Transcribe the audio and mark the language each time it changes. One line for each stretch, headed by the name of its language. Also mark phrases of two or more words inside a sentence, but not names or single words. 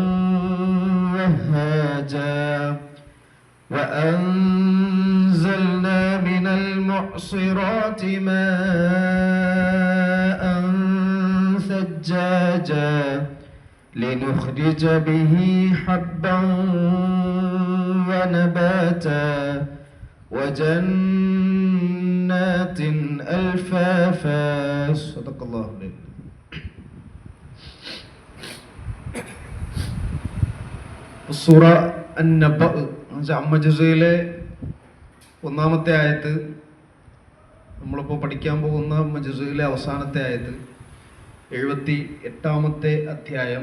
Arabic: وهاجا وأنزلنا من المعصرات ماء ثجاجا لنخرج به حبا ونباتا وجنات ألفافا. صدق الله العظيم.
Malayalam: സൂറ അന്നബ അമ്മ ജുസയിലെ ഒന്നാമത്തെ ആയത്ത്, നമ്മളിപ്പോൾ പഠിക്കാൻ പോകുന്ന അമ്മ ജുസയിലെ അവസാനത്തെ ആയത്ത്, 78-ാമത്തെ അധ്യായം.